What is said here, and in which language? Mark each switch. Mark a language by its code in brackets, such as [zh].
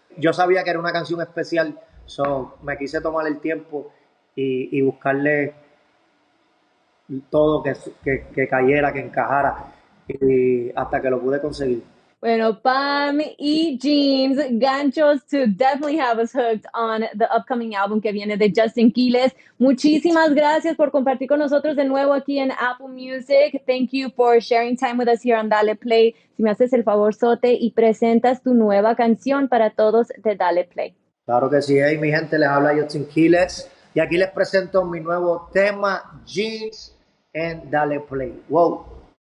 [es] Yo sabía que era una canción especial, so me quise tomar el tiempo y buscarle todo que cayera, que encajara, y hasta que lo pude conseguir. Bueno, Pam y Jeans, ganchos [en] to definitely have us hooked on the upcoming album [es] que viene de Justin Quiles. Muchísimas gracias por compartir con nosotros de nuevo aquí en Apple Music. [en] Thank you for sharing time with us here on Dale Play. [es] Si me haces el favor, Sote, y presentas tu nueva canción para todos de Dale Play. Claro que sí, hey, mi gente, les habla Justin Quiles y aquí les presento mi nuevo tema, Jeans, en Dale Play. Wow.